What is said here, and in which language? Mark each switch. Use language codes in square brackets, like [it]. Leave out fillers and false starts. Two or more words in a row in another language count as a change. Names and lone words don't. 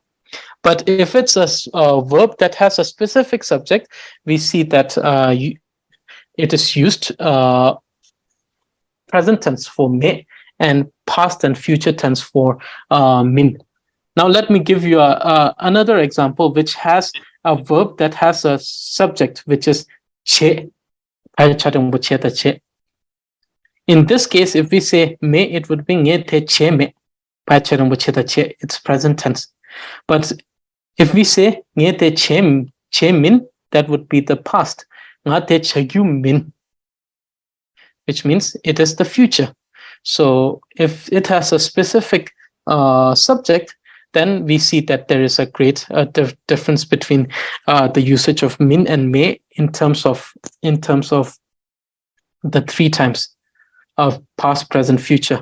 [en] But if it's a verb that has a specific subject, we see that it is used present tense for me and past and future tense for min. Now let me give you another example which has a verb that has a subject, which is che. In this case, if we say me, it would be [bo] ང་དེ་བྱེད་མེད. [en] It's present tense. But if we say [bo] ང་དེ་བྱེད་མིན, [en] that would be the past. [bo] ང་དེ་བྱེད་རྒྱུ་མིན, [en] which means it is the future. So if it has a specific subject, then we see that there is a great difference between the usage of min and may in terms of the three times of past, present, future.